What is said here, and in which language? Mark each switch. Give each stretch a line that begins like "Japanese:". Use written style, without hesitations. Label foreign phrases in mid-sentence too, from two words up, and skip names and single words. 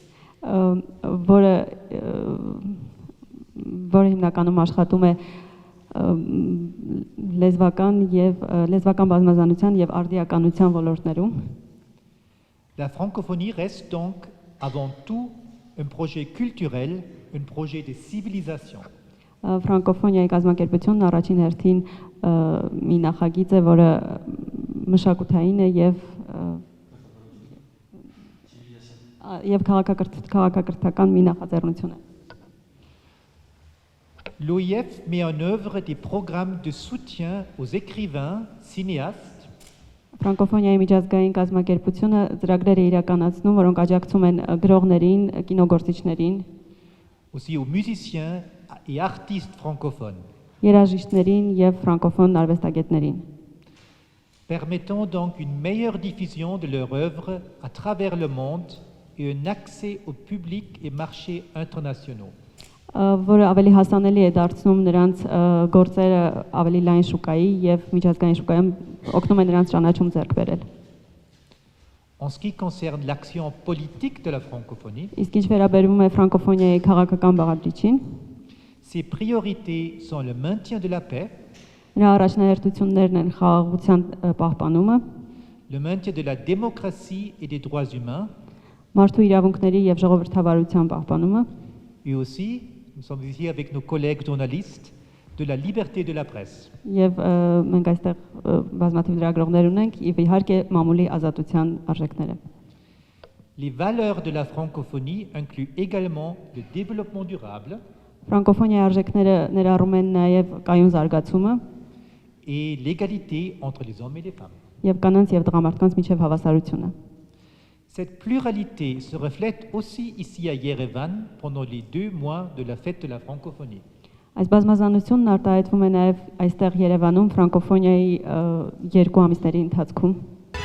Armenian: Որը հիմնականում աշխատում է լեզվական բազմազանության եւ արդիականության ոլորտներում։
French: La francophonie reste donc avant tout un projet culturel, un projet de civilisation.
Armenian: Ֆրանկոֆոնիայի կազմակերպությունն առաջին հերթին մի նախագիծ է, որը մշակութային է եւ քաղաքակրթական մի նախաձեռնություն է։
French: L'OIF met en œuvre des programmes de soutien aux écrivains, cinéastes,
Armenian: Ֆրանկոֆոնիայի միջազգային կազմակերպությունը ծրագրեր է իրականացնում, որոնք աջակցում են գրողներին, կինոգործիչներին,
French: aussi aux musiciens et artistes francophones.
Armenian: Երաժիշտներին եւ ֆրանկոֆոն արվեստագետներին։
French: permettant donc une meilleure diffusion de leur œuvre à travers le monde et un accès au public et marchés internationaux.
Armenian: որը ավելի հասանելի է դարձնում նրանց գործերը ավելի լայն շուկայի եւ միջազգային շուկայում օգնում է նրանց ճանաչում ձեռք բերել։
French: En ce qui concerne l'action politique de la francophonie,
Armenian: Իսկ ինչ վերաբերում է ֆրանկոֆոնիայի քաղաքական բաղադրիչին,
French: ses priorités sont le maintien de la paix,
Armenian: նրա առաջնահերթություններն են խաղաղության պահպանումը,
French: le maintien de la démocratie et des droits humains,
Armenian: մարդու իրավունքների եւ ժողովրդավարության պահպանումը,
French: et aussi, nous sommes ici avec nos collègues journalistes, de la liberté de la presse.
Armenian: եւ մենք այստեղ բազմաթիվ լրագրողներ ունենք եւ իհարկե մամուլի ազատության արժեքները։
French: Les valeurs de la francophonie incluent également le développement durable
Armenian: Ֆրանկոֆոնիայի արժեքները ներառում են նաեւ կայուն զարգացումը
French: et l'égalité entre les hommes et les femmes.
Armenian: եւ կանանց եւ տղամարդկանց միջև հավասարությունը։
French: Cette pluralité se reflète aussi ici à Yerevan pendant les 2 mois de la fête de la francophonie.
Armenian: Այս բազմազանությունն արտահայտվում է նաեւ այստեղ Երևանում ֆրանկոֆոնիայի 2 ամիսների ընթացքում։